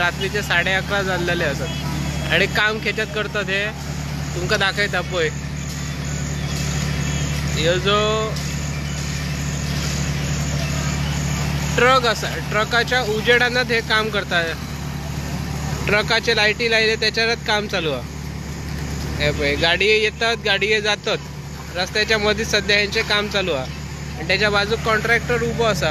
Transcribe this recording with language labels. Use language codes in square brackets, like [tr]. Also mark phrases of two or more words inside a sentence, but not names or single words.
[kok] रात्रीचे 11:30 जाल्लेले असत आणि काम खेच्यात करतात। हे तुमका दाखयता पळय, ह्यो जो ट्रक असा, ट्रकाच्या उजेडानच हे काम करतात। [mr] ट्रकाचे लाईटी लायले त्याच्यावरच काम चालू आहे। [kok] हे पळय, गाडी येतात, गाडी जातात, रस्त्याच्या मध्ये सध्या ह्यांचे काम चालू आहे आणि त्याच्या बाजूक कॉन्ट्रॅक्टर उभो असा।